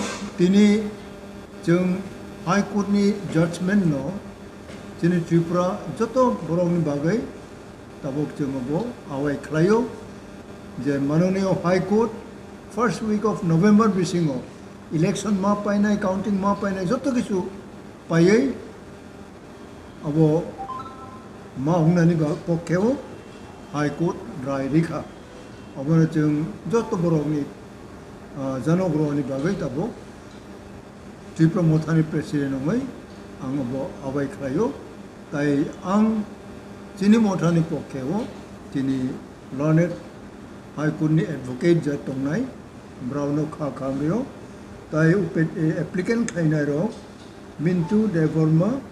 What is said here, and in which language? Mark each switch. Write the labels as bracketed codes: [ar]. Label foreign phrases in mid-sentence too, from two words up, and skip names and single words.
[brx] তিনি जों हाइकोर्टनि जाजमेन्ट न जोंनि त्रिपुरा जत बर'नि बागै ताबक जोङो बो आवाय खालायो जे माननीय हाइकोर्ट [en] first week of November [brx] बिसिङाव इलेक्शन मा पाइनाय काउंटिंग मा पाइनाय जत किछु पायै अब मा हमनानै पक्षेव हाइकोर्ट राय रैखा अबनो जों जत बर'नि जनबर'नि बागै ताबक Tipra Motha प्रेसिडेंट नङै आं आवाय खालायो ताई आं Chini Mothani पक्षेव दिनै लर्नेड हाइकोर्टनि एडभोकेट जा दंनाय ब्राउनो खा खामरियो ताई एप्लिकेन्ट खायनाय र मिन्टू देवर्मा